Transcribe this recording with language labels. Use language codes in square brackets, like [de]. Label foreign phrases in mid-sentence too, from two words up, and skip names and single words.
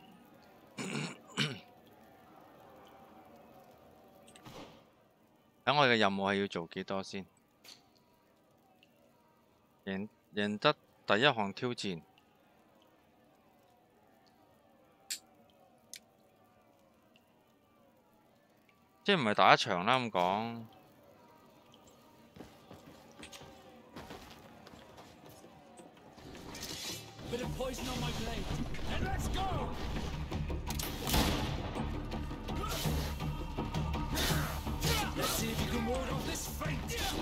[yue] 等我哋嘅任務係要做幾多先？贏得第一項挑戰。即係唔係打一場啦咁講。 [en] Bit of poison on my blade. And let's go! Let's see if you can ward off this fate.